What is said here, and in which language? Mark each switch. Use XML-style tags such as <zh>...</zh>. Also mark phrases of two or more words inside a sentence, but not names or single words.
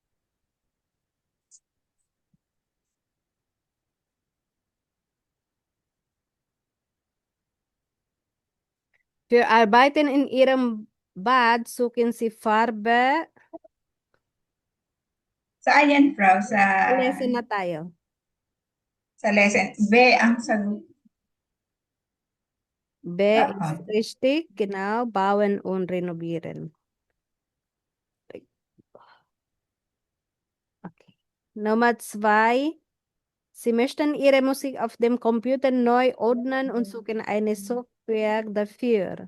<de>Wir arbeiten in Ihrem Bad, suchen Sie Farbe.</de> <tl>Saan yan, Frau? Lesson na tayo. Sa lesson. B ang sagot.</tl> <de>B ist richtig, genau. Bauen und renovieren. Okay. Nummer 2. Sie möchten Ihre Musik auf dem Computer neu ordnen und suchen eine Software dafür.</de>